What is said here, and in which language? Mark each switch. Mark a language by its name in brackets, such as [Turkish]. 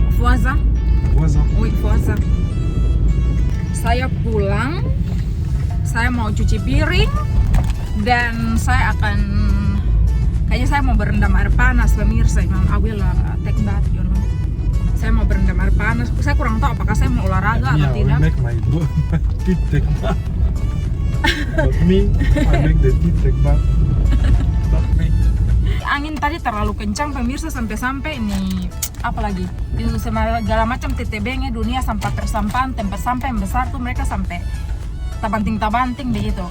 [French] Voisin? Voisin. Oui, voisin. [Indonesian] Saya pulang, saya mau cuci piring, dan saya akan, kayaknya saya mau berendam air panas pemirsa. [English] I will take bath, you know. [Indonesian] Saya mau berendam air panas. Saya kurang tahu apakah saya mau olahraga atau tidak. [English] I make my teeth take bath. But me, I make the teeth take bath. Not me. [Indonesian] Angin tadi terlalu kencang pemirsa, sampai-sampai ini apalagi itu segala macam TTB-nya dunia sampah persampahan, tempat sampah yang besar tuh mereka sampai tabanting begitu.